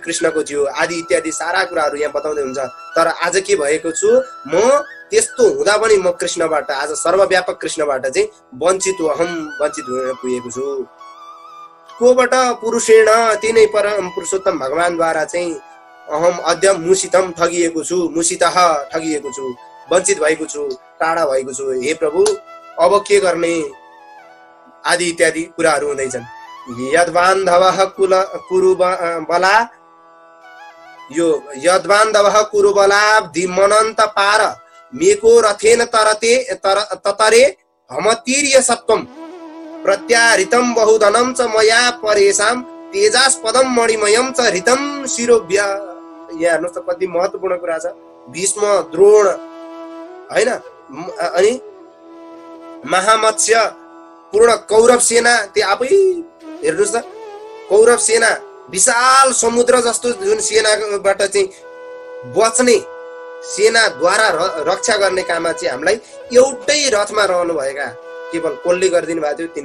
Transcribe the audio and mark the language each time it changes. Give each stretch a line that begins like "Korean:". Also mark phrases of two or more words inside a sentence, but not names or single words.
Nepali: कृष्णको थियो आदि इत्यादि सारा कुराहरू यहाँ बताउँदै हुन्छ। तर आज के भएको छु म? त्यस्तो हुँदा पनि म कृष्णबाट, आज सर्वव्यापक कृष्णबाट चाहिँ वञ्चित हुन पुगेको छु। कोबाट? पुरुषेण, तिनै परम पुरुषोत्तम भगवानद्वारा चाहिँ
Sanskrit: अहम अद्य मुसितम
Nepali: ठगिएको छु, मुसितः ठगिएको छु, वञ्चित भएको छु, टाढा भएको छु। हे प्रभु अब के गर्ने? आदि इत्यादि कुराहरू हुँदैछन्।
Sanskrit: यद्बान्धवः कुरुबला, यो यद्बान्धवः कुरुबला दिमनन्त पार मेको रथेन ततरे हमतीर्य सत्वम प्रत्याहृतम बहुधनम च मया परेशाम तेजास्पदम मणिमयम च हृतम शिरोभ्य।
Nepali: यहाँ हेर्नुहोस् त कति महत्त्वपूर्ण कुरा छ। भीष्म, द्रोण हैन, अनि महामत्स्य, पूर्ण कौरव सेना, त्यो आफै हेर्नुहोस् त कौरव सेना विशाल समुद्र जस्तो जुन सेनाबाट चाहिँ बच्ने, सेनाद्वारा रक्षा गर्ने काममा चाहिँ हामीलाई एउटै रथमा रहनु भएका केवल कसले गरिदिनु भएको थियो?